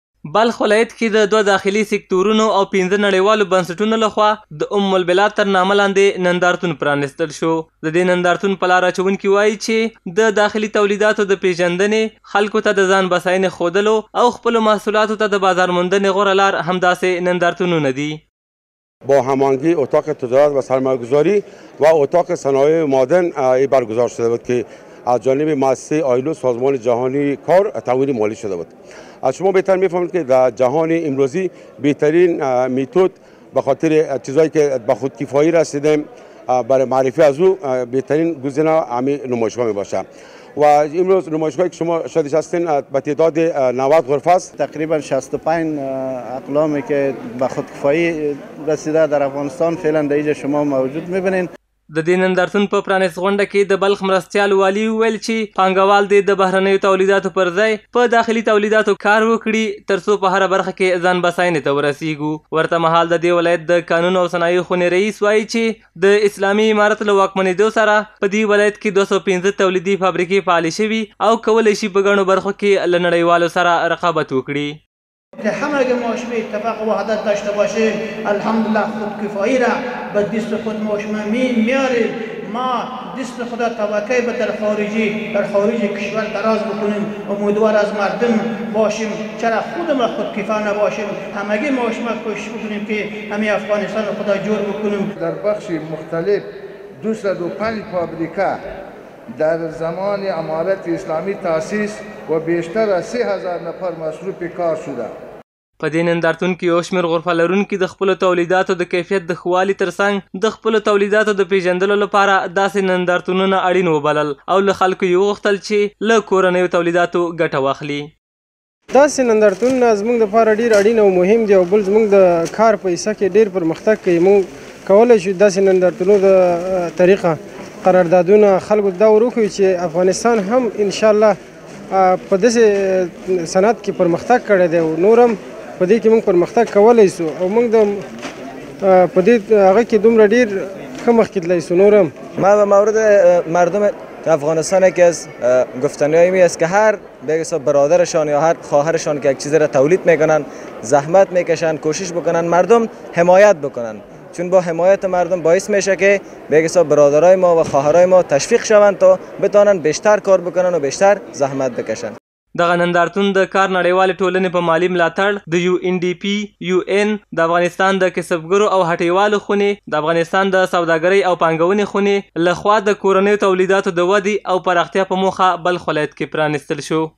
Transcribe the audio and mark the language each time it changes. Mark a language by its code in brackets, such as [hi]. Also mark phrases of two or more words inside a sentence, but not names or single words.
[ps] بلخ ولایت کې د 2 داخلي سکتورونو او 15 نړیوالو بنسټونو لخوا د البلاد تر نامه لاندې نندارتون پرانیستل شو. د دې نندارتون په لار اچونکي وایي چې د داخلي تولیداتو د پیژندنې، خلکو ته د ځان بساینې ښودلو او خپلو محصولاتو ته د بازار موندنې غوره لار همداسې نندارتونونه دي. [fa] با هماهنگی اتاق تجارت و سرمایه‌گذاری و اتاق صنایع معدن برگزار شده بود که از جانب مؤسسه آیلو سازمان جهانی کار تمویل مالی شده بود. از شما بهتر میفهمید که در جهان امروزی بهترین میتود به خاطر چیزایی که به خودکفایی رسیدیم برای معرفی از او بهترین گزینه همین نمایشگاه می باشه. و امروز نمایشگاهی که شما شاهدش هستین به تعداد 90 غرفه است. تقریبا 65 اقلامی که به خودکفایی رسیده در افغانستان فعلا در اینجا شما موجود میبینین. [ps] د دې نندارتون په پرانیست غونډه کې د بلخ مرستیال والي وویل چې پانګوال دې د بهرنیو تولیداتو پر ځای په داخلي تولیداتو کار وکړي ترڅو په هره برخه کې ځان بساینې ته ورسیږو. ورته مهال د دې ولایت د قانون او صنایعو خونې رئیس وایي چې د اسلامي امارت له واکمنېدو سره په دې ولایت کې 215 تولیدي فابریکې فعالې شوي او کولی شي په ګڼو برخو کې له نړیوالو سره رقابت وکړي. [fa] که همه ماش به اتفاق و وحدت داشته باشه الحمدلله خودکفایی را به دست خود ماش میاریم. ما دست خدا توقع به در خارج کشور دراز بکنیم، امیدوار از مردم باشیم، چرا خود ما خودکفا نباشیم، همگی ماش ما کوشش بکنیم که همه افغانستان خدا جور بکنیم. در بخش مختلف 205 فابریکه در زمان امارت اسلامی تاسیس و بیشتر از 3000 نفر مصروف کار شده. [ps] په دې نندارتون کې یو شمېر غرفه لرونکي د خپلو تولیداتو د کیفیت د ښه والي ترڅنګ د خپلو تولیداتو د پیژندلو لپاره داسې نندارتونونه اړین وبلل او له خلکو یې وغوښتل چې له کورنیو تولیداتو ګټه واخلي. داسې نندارتونونه زموږ دپاره ډېر اړین او مهم دي او بل زموږ د کار په حصه کې ډېر پرمختګ کوي. موږ کولی شو داسې نندارتونونو د طریقه قراردادونه خلکو دا ورکوي چې افغانستان هم انشاءالله په داسې صنعت کې پرمختګ کړی دی او نور هم په دې کې موږ پرمختګ کولی سو او موږ د په دې هغه کې دومره ډېر ښه مخکې تللی سو. نور هم [fa] ما به مورد مردم افغانستان یکی از گفتنی‌هایی است که هر به حساب برادرشان یا هر خواهرشان که یک چیزی را تولید میکنن زحمت میکشن کوشش بکنن مردم حمایت بکنن، چون با حمایت مردم باعث میشه که به حساب برادرای ما و خواهرای ما تشویق شوند تا بتونن بیشتر کار بکنن و بیشتر زحمت بکشن. [ps] دغه نندارتون د کار نړیوالې ټولنې په مالي ملاتړ د UNDP UN د افغانستان د کسبګرو او هټیوالو خونې د افغانستان د سوداګرۍ او پانګونې خونې لخوا د کورنیو تولیداتو د ودې او پراختیا په موخه بلخ ولایت کې پرانیستل شو.